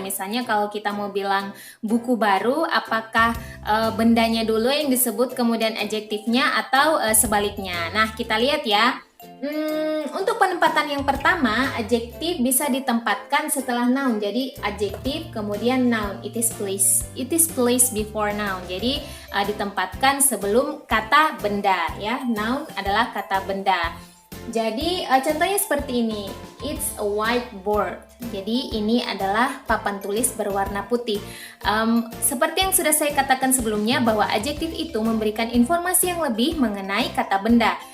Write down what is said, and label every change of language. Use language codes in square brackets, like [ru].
[id] Misalnya kalau kita mau bilang buku baru, apakah bendanya dulu yang disebut kemudian adjektifnya atau sebaliknya? Nah, kita lihat ya. Untuk penempatan yang pertama, adjektif bisa ditempatkan setelah noun. Jadi adjektif kemudian noun. [en] It is placed before noun. [id] Jadi ditempatkan sebelum kata benda ya. Noun adalah kata benda. Jadi contohnya seperti ini. [en] It's a whiteboard. [id] Jadi ini adalah papan tulis berwarna putih. Seperti yang sudah saya katakan sebelumnya bahwa adjektif itu memberikan informasi yang lebih mengenai kata benda.